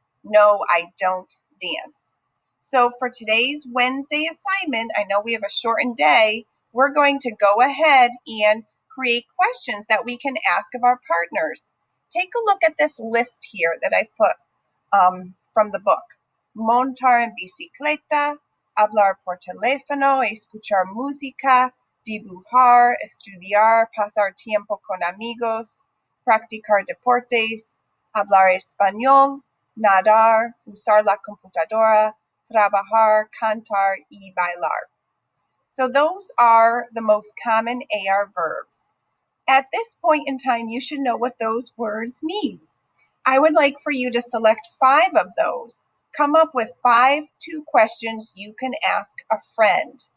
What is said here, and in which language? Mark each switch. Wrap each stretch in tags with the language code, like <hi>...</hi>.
<en>No, I don't dance. So for today's Wednesday assignment, I know we have a shortened day, we're going to go ahead and create questions that we can ask of our partners. Take a look at this list here that I've put from the book.</en> <es>Montar en bicicleta, hablar por teléfono, escuchar música, dibujar, estudiar, pasar tiempo con amigos, practicar deportes, hablar español, nadar, usar la computadora, trabajar, cantar y bailar.</es> <en>So those are the most common AR verbs. At this point in time, you should know what those words mean. I would like for you to select 5 of those. Come up with 5 questions you can ask a friend.</en>